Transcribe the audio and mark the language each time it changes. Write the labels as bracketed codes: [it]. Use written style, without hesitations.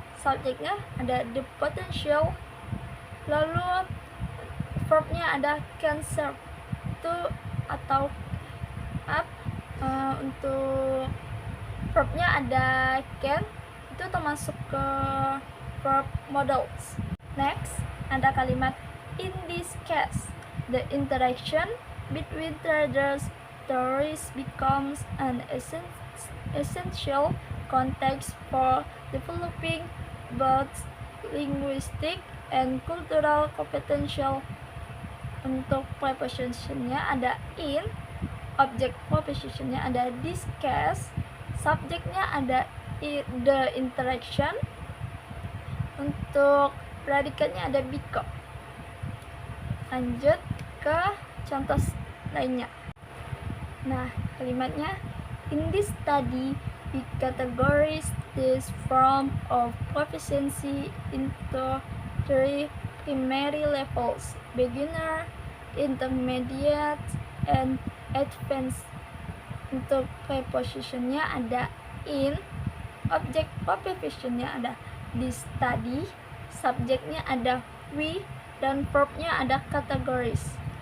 [id] Subjeknya ada [en] the potential, [id] lalu verbnya ada [en] can serve [id] itu atau untuk verbnya ada can, itu termasuk ke verb modals. [en] Next, [id] ada kalimat [en] in this case, the interaction between traders tourists becomes an essential context for developing both linguistic and cultural potential. [id] Untuk prepositionnya ada in, object prepositionnya ada [en] this case, [id] subjeknya ada [en] the interaction, [id] untuk predikatnya ada become. Lanjut ke contoh lainnya. Nah, kalimatnya [en] in this study we categorize this form of proficiency into 3 primary levels: beginner, intermediate, and advanced. [id] Untuk prepositionnya ada in, object prepositionnya ada [en] this study, [id] subjeknya ada we, dan verbnya ada categories.